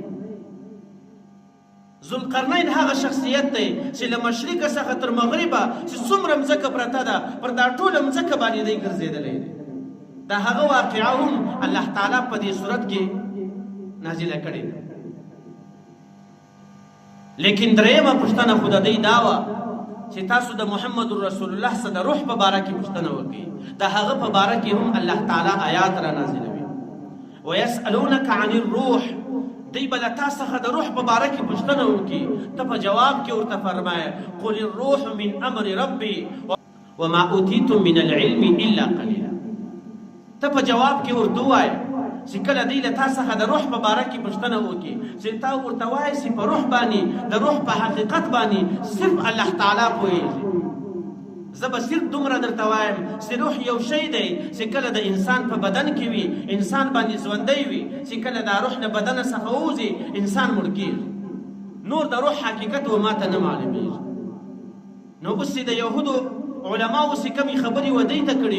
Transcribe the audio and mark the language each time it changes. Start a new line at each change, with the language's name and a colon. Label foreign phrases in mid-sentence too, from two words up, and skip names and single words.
Pashto: ذوالقرنین هغه شخصیت دی چې له مشرقه څخه تر مغربه چې څومره مځکه پرته ده پر دا ټوله مځکه باندې دی ګرځېدلی دی د هغه واقعه هم الله تعالی په دې صورت کې نازله کړي لیکن درېمه پوښتنه خو د دې دا وه چې تاسو د محمد رسول الله څخه د روح په باره کې پوښتنه وکړئ د هغه په باره کې هم الله تعالی آیات را نازلوي
Arabic: ویسألونک عن الروح
Pashto: دی به له تا څخه د روح په باره کې پوښتنه وکړي ته په جواب کې ورته فرمایه
Arabic: قل الروح من امر ربي وما اوتیتم من العلم الا قلیلا
Pashto: ته په جواب کې ورته ووایه چې کله دی له تا څخه د روح په باره کې پوښتنه وکړي چې تا ورته وایي چې په روح باندې د روح په حقیقت باندې صرف الله تعالی پوهېږي زه به صرف دومره درته وایم چې روح یو شی دی چې کله د انسان په بدن کې وي انسان باندې ژوندی وي چې کله دا روح له بدنه څخه ووځي انسان مړ کېږي نور د روح حقیقت و ماته نه معلومېږي نو اوس د یهودو علماو چې کمې خبرې ودی ته کړې